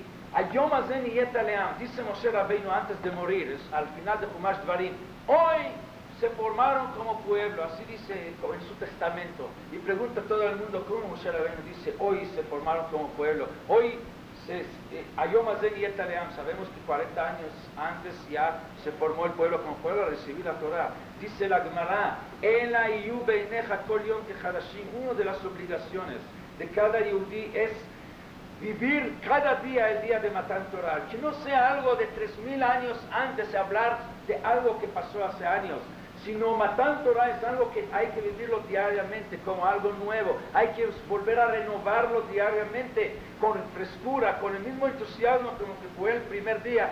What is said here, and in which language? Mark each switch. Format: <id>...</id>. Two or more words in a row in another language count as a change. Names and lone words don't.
<he>היום הזה נהיית לעם,</he> <es>dice Moshe Rabbeinu antes de morir, al final de Humash Dvarim, hoy se formaron como pueblo, así dice en su testamento, y pregunta a todo el mundo cómo Moshe Rabbeinu dice, hoy se formaron como pueblo, hoy</es> <he>היום הזה נהיית לעם,</he> <es>sabemos que 40 años antes ya se formó el pueblo como pueblo a recibir la Torah. Dice la Gemara,</es> <he>אלא יהיו בעיניך כל יום כחדשים,</he> <es>una de las obligaciones de cada yudí es vivir cada día el día de Matan Torah, que no sea algo de 3000 años antes de hablar de algo que pasó hace años, sino Matan Torah es algo que hay que vivirlo diariamente como algo nuevo, hay que volver a renovarlo diariamente con frescura, con el mismo entusiasmo como que fue el primer día.</es>